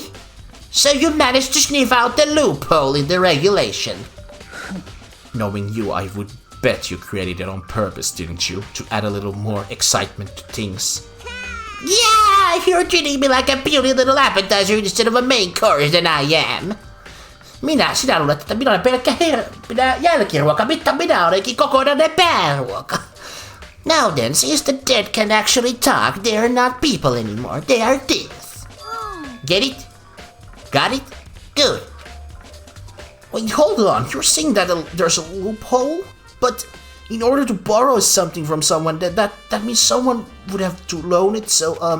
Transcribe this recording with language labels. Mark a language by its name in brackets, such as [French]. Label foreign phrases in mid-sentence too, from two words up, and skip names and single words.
[English] So you managed to sniff out the loophole in the regulation. Knowing you, I would bet you created it on purpose, didn't you? To add a little more excitement to things. Yeah, you're treating me like a puny little appetizer instead of a main course than I am. [Finnish] Sinä luulet, että minä olen pelkkä jälkiruoka, mitä minä olenkin kokonainen pääruoka. [English] Now then, since the dead can actually talk, they are not people anymore, they are things. Get it? Got it? Good. Wait, hold on, you're saying that there's a loophole? But in order to borrow something from someone, that means someone would have to loan it, so